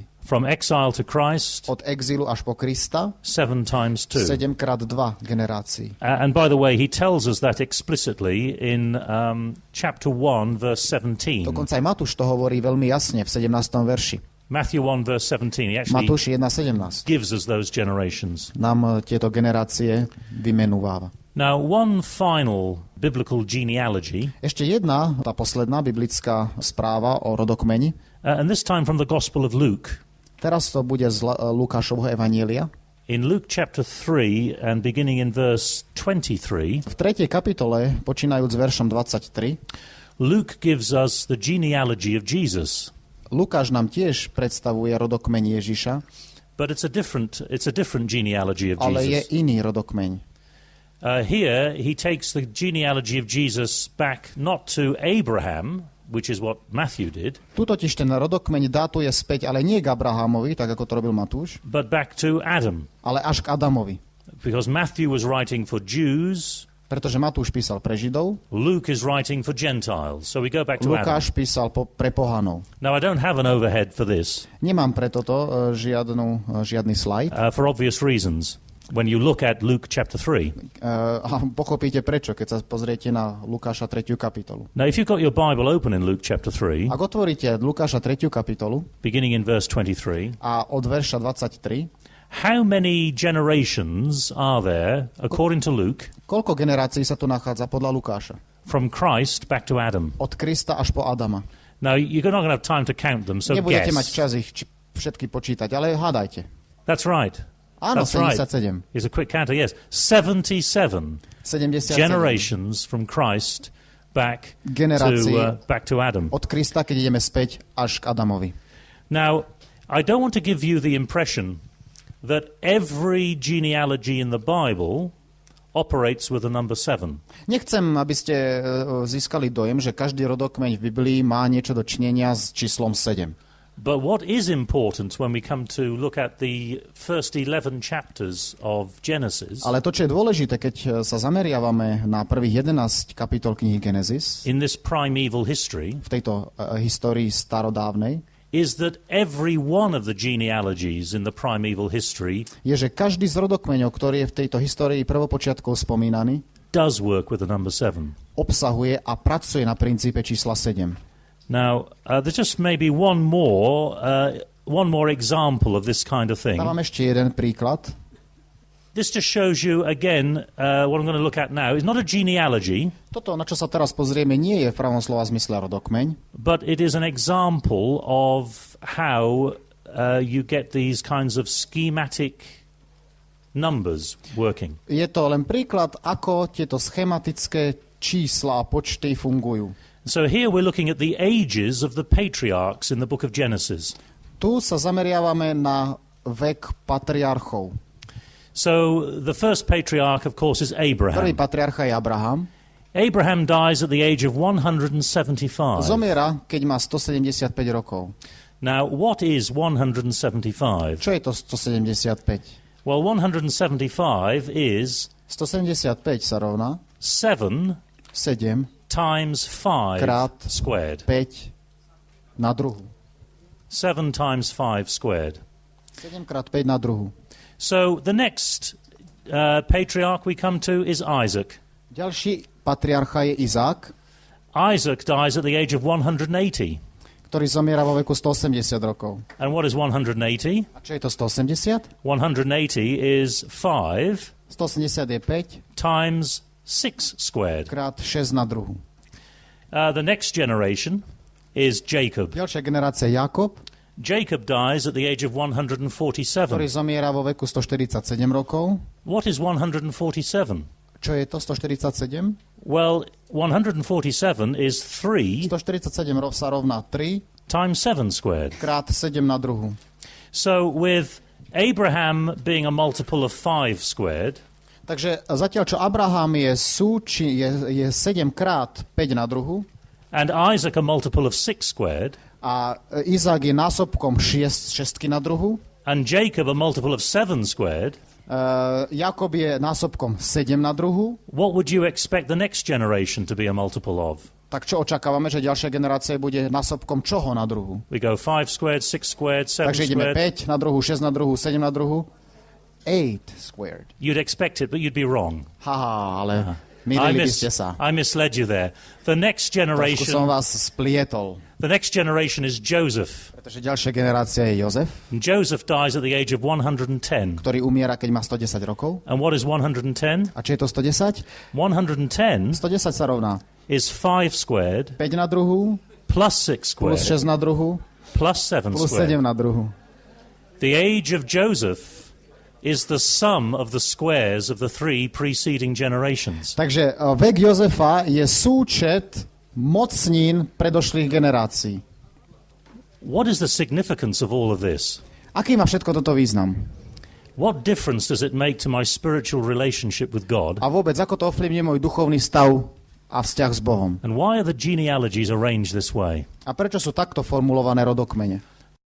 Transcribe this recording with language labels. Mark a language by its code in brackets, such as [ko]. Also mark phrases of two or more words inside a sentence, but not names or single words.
[en] From exile to Christ, [sk] Od exilu až po Krista [en] 7 times 2. [sk] 7x2 generácií. [en] And by the way, he tells us that explicitly in chapter 1, verse 17. [sk] Dokonca aj Matúš to hovorí veľmi jasne v 17. verši. [en] Matthew 1, verse 17. He actually [sk] Matúš 1.17 [en] gives us those generations. [sk] nám tieto generácie vymenúváva. [en] Now, one final biblical genealogy, [sk] Ešte jedna, tá posledná biblická správa o rodokmeni. [en] and this time from the Gospel of Luke. [sk] Teraz to bude z Lukášovho evanielia. [en] In Luke chapter 3 and beginning in verse 23, [sk] V 3. kapitole, počínajúc veršom 23, [en] Luke gives us the genealogy of Jesus. [sk] Lukáš nám tiež predstavuje rodokmeň Ježiša, [en] But it's a different genealogy of [sk] ale je [en] Jesus. [sk] iný rodokmeň. [en] Here he takes the genealogy of Jesus back not to Abraham, which is what Matthew did, [sk] Tu totiž ten rodokmeň dátuje späť, ale nie k Abrahamovi, tak ako to robil Matúš, [en] but back to Adam. [sk] ale až k Adamovi. [en] Because Matthew was writing for Jews, [sk] Pretože Matúš písal pre Židov, [en] Luke is writing for Gentiles. So we go back to Adam. [sk] Lukáš písal pre pohanov. [en] Now, I don't have an overhead for this [sk] Nemám pre toto žiadny slajd. [en] for obvious reasons. When you look at Luke chapter 3. [sk] A pochopíte prečo, keď sa pozriete na Lukáša 3. kapitolu. [en] Now, if you've got your Bible open in Luke chapter 3, [sk] Ak otvoríte Lukáša 3. kapitolu [en] beginning in verse 23, [sk] a od verša 23, [en] how many generations are there, according to Luke, [sk] koľko generácií sa tu nachádza podľa Lukáša? [en] from Christ back to Adam? [sk] Od Krista až po Adama. [en] Now, you're not going to have time to count them, so [sk] Nebudete mať [en] guess. [sk] čas ich všetky počítať, ale hádajte. [en] That's right. [sk] Áno, [en] That's right. 77. Here's a quick counter, yes. [sk] 77 77 [en] generations from Christ back [sk] generácií [en] to Adam. [sk] od Krista, keď ideme späť až k Adamovi. [en] Now, I don't want to give you the impression that every genealogy in the Bible operates with the number 7. [sk] Nechcem, aby ste získali dojem, že každý rodokmeň v Biblii má niečo dočinenia s číslom 7. [en] But what is important when we come to look at the first 11 chapters of Genesis, [sk] Ale to, čo je dôležité, keď sa zameriavame na prvých 11 kapitol knihy Genesis, [en] in this primeval history, [sk] v tejto histórii starodávnej, [en] is that every one of the genealogies in the primeval history [sk] je, že každý z rodokmeňov, ktorý je v tejto histórii prvopočiatkov spomínaný, [en] does work with the number 7. [sk] obsahuje a pracuje na princípe čísla 7. [en] Now, there's just maybe one more example of this kind of thing. [sk] Dávam ešte jeden príklad. [en] This just shows you, again, what I'm going to look at now is not a genealogy, [sk] Toto, na čo sa teraz pozrieme, nie je v pravom slova zmysle rodokmeň, [en] but it is an example of how you get these kinds of schematic numbers working. [sk] Je to len príklad, ako tieto schematické čísla a počty fungujú. [en] So here we're looking at the ages of the patriarchs in the book of Genesis. [sk] Tu sa zameriavame na vek patriarchov. [en] So the first patriarch, of course, is [sk] Prvý [en] Abraham. [sk] patriarcha je Abraham. [en] Abraham dies at the age of 175. [sk] Zomiera, keď má 175 rokov. [en] Now, what is 175? [sk] Čo je to 175? [en] Well, 175 is [sk] 175 sa rovná [en] 7 [sk] 7 [en] times 5 [sk] krát [en] squared. [sk] 5 na druhu. [en] 7 times 5 squared. [sk] 7 krát 5 na druhu. [en] So the next patriarch we come to is Isaac. [sk] Ďalší patriarcha je Izák, [en] Isaac dies at the age of 180. [sk] ktorý zomiera vo veku 180 rokov. [en] And what is 180? [sk] A čo je to 180? [en] 180 is 5 [sk] 180 je 5 [en] times 6 squared. [sk] krát 6 na druhu. [en] The next generation is Jacob. [sk] Ďalšia generácia je Jakob, [en] Jacob dies at the age of 147. [sk] ktorý zomiera vo veku 147 rokov. [en] What is 147? [sk] Čo je to 147? [en] Well, 147 is 3 [sk] 147 sa rovná 3 [en] times 7 squared. [sk] krát 7 na druhu. [en] So with Abraham being a multiple of 5 squared, [sk] Takže zatiaľ, čo Abraham je 7 krát 5 na druhu [en] and Isaac a multiple of 6 squared, [sk] a Izák je násobkom 6 na druhu, [en] and Jacob a multiple of 7 squared, [sk] Jakob je násobkom 7 na druhu, [en] what would you expect the next generation to be a multiple of? [sk] tak čo očakávame, že ďalšia generácia bude násobkom čoho na druhu? [en] We go 5 squared, 6 squared, 7 [sk] Takže ideme [en] squared. [sk] 5 na druhu, 6 na druhu, 7 na druhu, [en] 8 squared. You'd expect it, but you'd be wrong. [sk] Haha, ale mýlili by ste sa. [en] I misled you there. The next [sk] Trošku som [en] generation, [sk] vás splietol. [en] the next generation is Joseph. [sk] Pretože ďalšia generácia je Jozef, [en] And Joseph dies at the age of 110. [sk] ktorý umiera, keď má 110 rokov. [en] And what is 110? [sk] A čo je to 110? [en] 110 [sk] 110 sa rovná [en] is 5 squared [sk] 5 na druhu, [en] plus 6 [sk] plus [en] squared [sk] 6 na druhu, [en] plus 7 [sk] plus 7 [en] squared. [sk] na druhu. [en] The age of Joseph is the sum of the squares of the 3 preceding generations. [sk] Takže vek Jozefa je súčet mocnín predošlých generácií. [en] What is the significance of all of this? [sk] Aký má všetko toto význam? [en] What difference does it make to my spiritual relationship with God [sk] A vôbec, ako to ovplyvní môj duchovný stav a vzťah s Bohom. [en] And why are the genealogies arranged this way? [sk] A prečo sú takto formulované rodokmene?